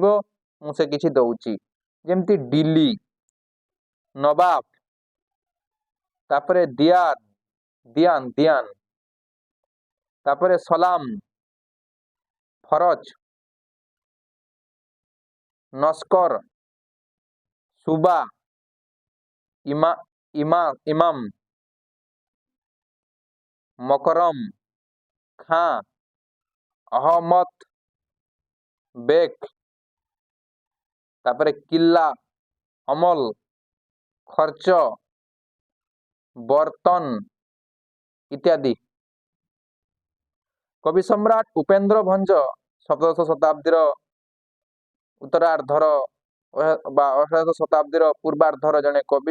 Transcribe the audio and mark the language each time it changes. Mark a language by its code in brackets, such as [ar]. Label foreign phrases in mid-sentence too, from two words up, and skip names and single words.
[or] ମୁଁ ସେ କିଛି ଦଉଛି। ଯେମିତି ଦିଲ୍ଲୀ, ନବାବ, ତାପରେ ଦିଆନ, ତାପରେ ସଲାମ, ଫରଜ, ନସ୍କର, ସୁବା, ଇମାମ, ମକରମ, खां, अहमद, ବେକ, ତାପର କିଲ୍ଲା, ଅମଲ, ଖର୍ଚ୍ଚ, ବର୍ତ୍ତନ ଇତ୍ୟାଦି। କବି ସମ୍ରାଟ ଉପେନ୍ଦ୍ର ଭଞ୍ଜ 17ଶ ଶତାବ୍ଦୀର ଉତ୍ତରାର୍ଦ୍ଧର ବା 18ଶ ଶତାବ୍ଦୀର ପୂର୍ବାର୍ଦ୍ଧର ଜଡ଼େ କବି।